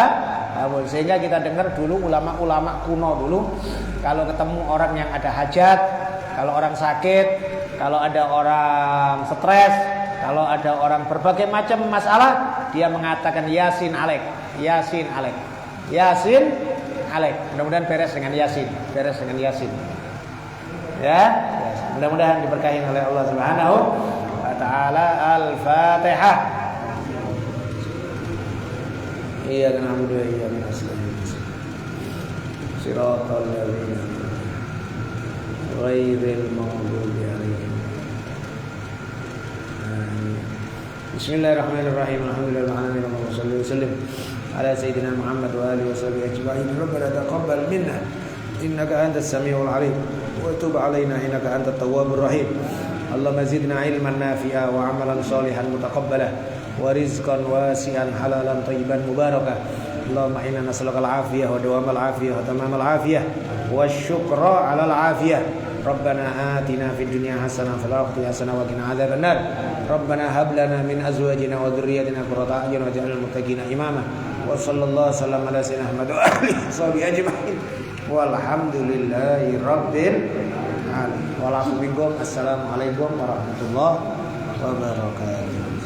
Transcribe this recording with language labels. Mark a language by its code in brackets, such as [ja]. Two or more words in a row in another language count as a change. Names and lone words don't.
[id] Sehingga kita dengar dulu ulama-ulama kuno dulu kalau ketemu orang yang ada hajat, kalau orang sakit, kalau ada orang stres, kalau ada orang berbagai macam masalah, dia mengatakan [ar] يس عليك, يس عليك, يس عليك. [id] Mudah-mudahan beres dengan Yasin, beres dengan Yasin. Ya, mudah-mudahan diberkahi oleh Allah [ar] سبحانه وتعالى. [id] Al-Fatihah. [ar] إياك نعبد وإياك نستعين. صراط الذين غير المغضوب عليهم. بسم الله الرحمن الرحيم الحمد لله العالمين. اللهم صل وسلم على سيدنا محمد وآله وصحبه أجمعين. ربنا تقبل منا إنك أنت السميع العليم وتب علينا إنك أنت التواب الرحيم. اللهم زدنا علما نافعا وعملا صالحا متقبلا ورزقا واسعا حلالا طيبا مباركا. اللهم إنا نسألك العافية ودوام العافية وتمام العافية والشكر على العافية. ربنا آتنا في الدنيا حسنة وفي الآخرة حسنة وقنا عذاب النار. ربنا هب لنا من أزواجنا وذرياتنا قرة أعين واجعلنا للمتقين إماما. وصلى الله وسلم على سيدنا محمد وآله وصحبه أجمعين. والحمد لله رب العالمين. السلام عليكم ورحمة الله وبركاته.